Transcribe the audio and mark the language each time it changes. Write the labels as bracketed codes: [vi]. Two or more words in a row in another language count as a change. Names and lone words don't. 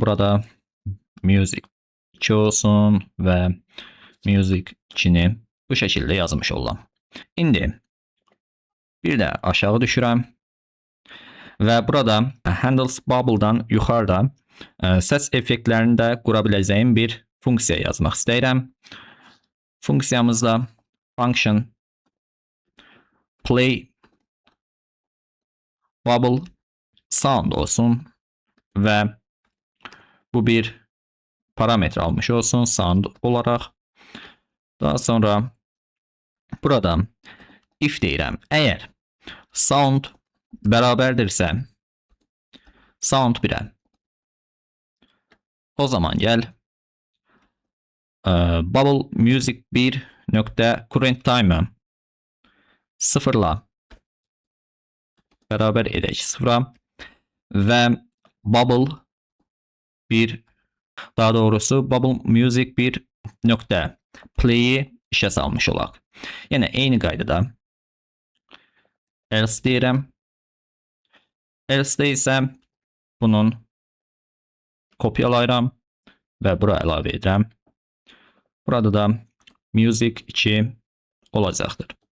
[az] Burada music 2 olsun və music 2-ni bu şəkildə yazmış olam. İndi bir də aşağı düşürəm və burada [en] Handles Bubble'dan [az] yuxarıda səs effektlərini də qura biləcəyim bir funksiya yazmaq istəyirəm. Funksiyamızda [en] function play bubble sound [az] olsun və bu bir parametre almış olsun sound olaraq. Daha sonra burada if deyirəm. Əgər sound bərabərdirsə sound 1-ə, o zaman gəl [en] bubble music [az] 1 nöqtə [en] current time'ı [az] 0'la bərabər edək 0'a və bubble 1, daha doğrusu [en] bubble music [az] 1 nöqtə play'i işə salmış olaq. Yəni eyni qaydada else deyirəm. Else isə bunun kopyalayıram və bura əlavə edirəm. Burada da music 2 olacaqdır.